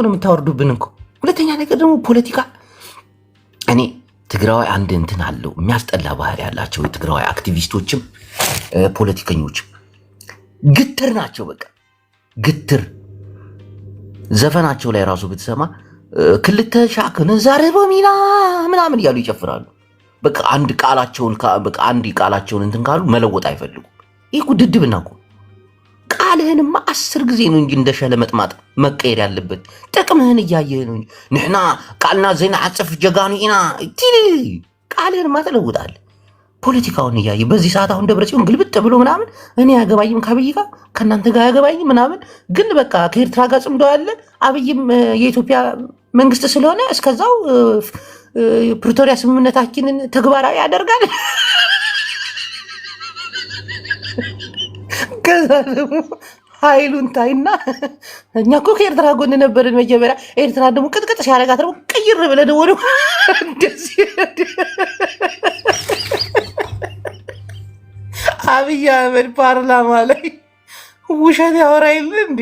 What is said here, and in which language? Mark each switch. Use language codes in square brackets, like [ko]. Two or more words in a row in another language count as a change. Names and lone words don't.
[am] ነው የምታወርዱብን እኮ። ሁለተኛ ነገር ደግሞ ፖለቲካ እኔ ትግራዋይ አንድ እንትን አለው የሚያስጠላ ባህሪ ያላቸው የትግራዋይ አክቲቪስቶችም ፖለቲከኞችም ግትር ናቸው። በቃ ግትር ዘፈናቸው ላይ ራሱ ብትሰማ [ti] ክልተ ሻክን [am] ዛሬ በሚና ምናምን እያሉ ይጨፍራሉ። በቃ አንድ ቃላቸውን እንትን ካሉ መለወጥ አይፈልጉም። ይህ እኮ ድድብና እኮ ቃልህንማ 10 ጊዜ ነው እንጂ እንደሸለ መጥማጥ መቀየር ያለበት ጥቅምህን እያየህ ነው እንጂ [ti] ንሕና ቃልና ዜና ዓፅፍ ጀጋኑ ኢና [am] ቃልህንማ ትለውጣለህ። ፖለቲካውን እያየ በዚህ ሰዓት አሁን ደብረጽዮን ግልብጥ ብሎ ምናምን እኔ ያገባኝም ከአብይ ጋር ከእናንተ ጋር ያገባኝ ምናምን፣ ግን በቃ ከኤርትራ ጋር ጽምዶ ያለ አብይም የኢትዮጵያ መንግስት ስለሆነ እስከዛው ፕሪቶሪያ ስምምነታችንን ተግባራዊ ያደርጋል። ከዛ ደግሞ ኃይሉን ታይና እኛ እኮ ከኤርትራ ጎን ነበርን መጀመሪያ። ኤርትራ ደግሞ ቅጥቅጥ ሲያደርጋት ደግሞ ቅይር ብለን ወደ እንደዚህ አብይ አህመድ ፓርላማ ላይ ውሸት ያወራ የለ እንዴ?